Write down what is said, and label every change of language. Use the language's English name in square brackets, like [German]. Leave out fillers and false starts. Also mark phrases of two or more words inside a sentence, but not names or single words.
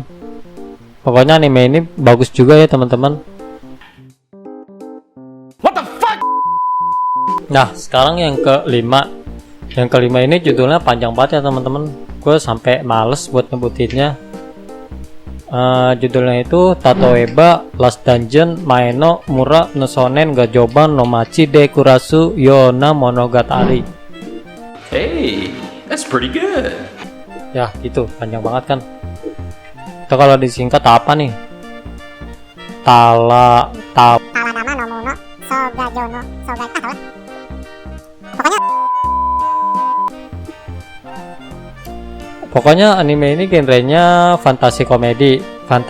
[Indonesian] Pokoknya anime ini bagus juga ya teman-teman. Nah sekarang yang kelima. Yang kelima ini judulnya panjang banget ya teman-teman. Gue sampai males buat nyebutinnya. Judulnya itu Tatoeba Last Dungeon Maeno Mura no Sonen ga Joban no Machi de Kurasu Yona Monogatari. [English] Hey, that's pretty good. [Indonesian] Ya gitu, panjang banget kan. Itu kalau disingkat apa nih? Tawanama no Muno Sogajono Sogai Pokoknya anime ini genrenya fantasi komedi.